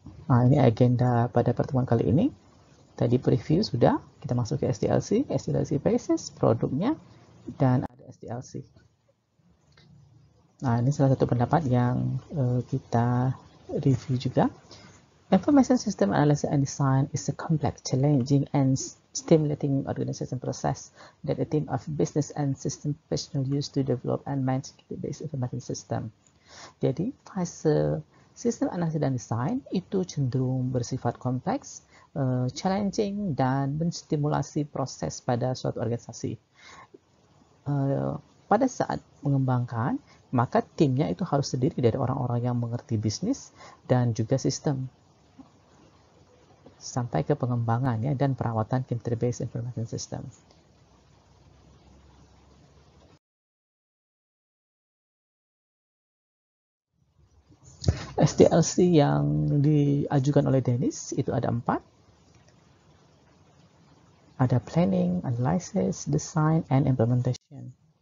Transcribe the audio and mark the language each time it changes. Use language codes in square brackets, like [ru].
[id] Ini agenda pada pertemuan kali ini. Tadi preview sudah, kita masuk ke SDLC, SDLC basis, produknya, dan ada SDLC. Ini salah satu pendapat yang kita review juga. [en] Information system analysis and design is a complex, challenging, and stimulating organization process that a team of business and system professionals use to develop and manage database information system. [id] Jadi, fase sistem analisis dan desain itu cenderung bersifat kompleks, challenging, dan menstimulasi proses pada suatu organisasi. Pada saat mengembangkan, maka timnya itu harus terdiri dari orang-orang yang mengerti bisnis dan juga sistem, sampai ke pengembangannya dan perawatan computer-based information system. SDLC yang diajukan oleh Dennis itu ada 4. Ada [en] planning, analysis, design, and implementation.